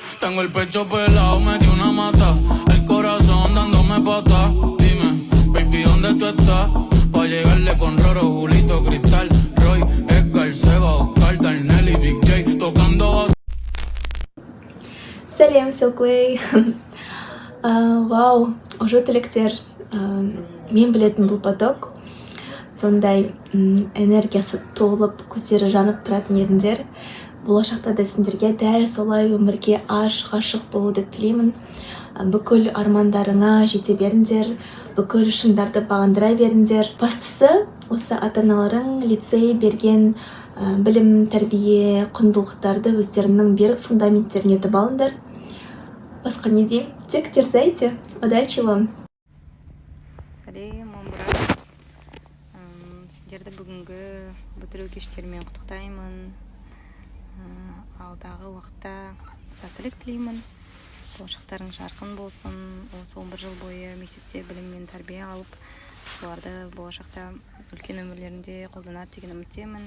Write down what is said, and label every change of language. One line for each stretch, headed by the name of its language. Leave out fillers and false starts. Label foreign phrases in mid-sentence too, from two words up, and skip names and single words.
Spanish: Tengo el pecho pelado, me dio una mata, el corazón dándome pata. Dime, baby, ¿dónde tú estás? Pa' llegarle con Roro, Julito, Cristal, Roy, Edgar, Seba, Oscar, Darnell y Big J tocando.
Kazakh: Сәлем, Силкуэй. Вау, уже тілектер. Мен білетін бұл поток. Сондай энергиясы толып, көздері жанып тұратын едіңдер. Болашақта да сендерге дәл солай өмірге ғашық болуды тілеймін. Бүкіл армандарыңа жете беріңдер, бүкіл шыңдарды бағындыра беріңдер. Бастысы, осы ата-аналарың лицей берген білім, тәрбие, құндылықтарды өздерінің берік фундаменттеріне етіп алыңдар. Басқа не деймін? Тек терзайте.
Russian: Удачи вам!
Kazakh: Сәлем, брат. Сіздерді бүгінгі бітіру кештерімен құттықтаймын. Алдағы уақытта сәттілік тілеймін. Болашақтарың жарқын болсын. Осы 11 жыл бойы мектепте білім мен тәрбие алып, соларды болашақта үлкен өмірлерінде қолданады деген үміттемін.